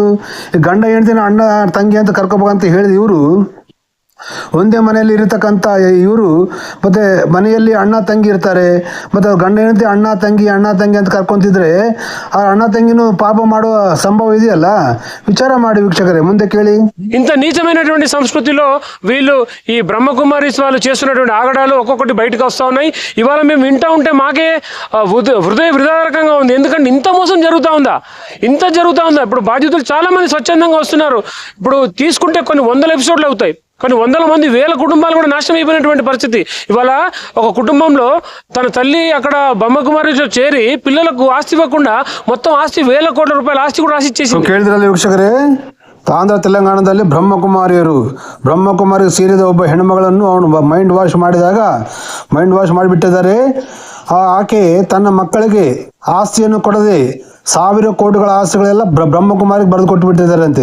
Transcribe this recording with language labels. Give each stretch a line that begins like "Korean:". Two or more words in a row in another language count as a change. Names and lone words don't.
Kannada: ಗಂಡ ಹೆಂಡತಿನ ಅಣ್ಣ ತಂಗಿ ಅಂತ ಕರ್ಕೋಬೇಕಂತ ಹೇಳಿದ ಇವರು, ಒಂದೇ ಮನೆಯಲ್ಲಿ ಇರತಕ್ಕಂಥ ಇವರು ಮತ್ತೆ ಮನೆಯಲ್ಲಿ ಅಣ್ಣ ತಂಗಿ ಇರ್ತಾರೆ. ಮತ್ತು ಗಂಡ ಹೆಂಡತಿ ಅಣ್ಣ ತಂಗಿ ಅಂತ ಕರ್ಕೊಂತಿದ್ರೆ ಆ ಅಣ್ಣ ತಂಗಿನೂ ಪಾಪ ಮಾಡುವ ಸಂಭವ ಇದೆಯಲ್ಲ. ವಿಚಾರ ಮಾಡಿ ವೀಕ್ಷಕರೇ, ಮುಂದೆ ಕೇಳಿ.
Telugu: ఇంత నీచమైనటువంటి సంస్కృతిలో వీళ్ళు ఈ బ్రహ్మకుమారీస్ వాళ్ళు చేస్తున్నటువంటి ఆగడాలు ఒక్కొక్కటి బయటకు వస్తూ ఉన్నాయి. ఇవాళ మేము వింటూ ఉంటే మాకే హృదయ విదారకంగా ఉంది. ఎందుకంటే ఇంత మోసం జరుగుతూ ఉందా? ఇప్పుడు బాధితులు చాలా మంది స్వచ్ఛందంగా వస్తున్నారు. ఇప్పుడు తీసుకుంటే కొన్ని 100 ఎపిసోడ్లు అవుతాయి, కొన్ని 100 మంది 1000 కుటుంబాలు కూడా నాశనం అయిపోయినటువంటి పరిస్థితి. ఇవాళ ఒక కుటుంబంలో తన తల్లి అక్కడ బ్రహ్మకుమారితో చేరి పిల్లలకు ఆస్తి ఇవ్వకుండా మొత్తం ఆస్తి 1000 కోట్ల రూపాయల ఆస్తి కూడా రాసిచ్చేసింది.
Kannada: ಕೇಳಿದ್ರಲ್ಲ ವೀಕ್ಷಕರೇ, ಆಂಧ್ರ ತೆಲಂಗಾಣದಲ್ಲಿ ಬ್ರಹ್ಮಕುಮಾರಿ ಸೇರಿದ ಒಬ್ಬ ಹೆಣ್ಣುಮಗಳನ್ನು ಅವನು
English: mind wash
Kannada: ಮಾಡಿಬಿಟ್ಟಿದ್ದಾರೆ. ಆಕೆ ತನ್ನ ಮಕ್ಕಳಿಗೆ ಆಸ್ತಿಯನ್ನು ಕೊಡದೆ 1000 ಕೋಟಿಗಳ ಆಸ್ತಿಗಳೆಲ್ಲ ಬ್ರಹ್ಮಕುಮಾರಿಗೆ ಬರೆದು ಕೊಟ್ಟು ಬಿಟ್ಟಿದ್ದಾರಂತೆ.